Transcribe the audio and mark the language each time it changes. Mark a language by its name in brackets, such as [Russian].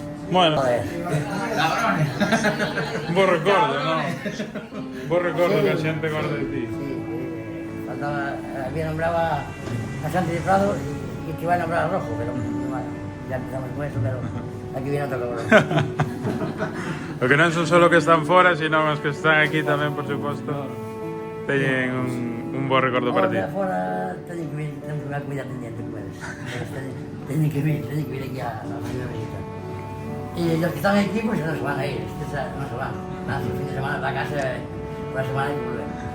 [Galician] Bueno, bo recordo, non? Bo recordo que a xente guarda de ti. [Spanish] había nombrado a Santi de Prado y que iba a nombrar a Rojo, pero bueno, ya empezamos con eso, pero aquí viene otro cabrón. [Galician] O que non son só que están fora, sino os que están aquí tamén, por suposto, teñen un bo recordo para ti. Ahora teñen que vir, temos unha comida pendiente con eles. Teñen que vir aquí a primeira visita. E os que están aquí, pues non se van a ir, non se van. [Spanish] Nada, el fin de semana para casa, una semana y volver.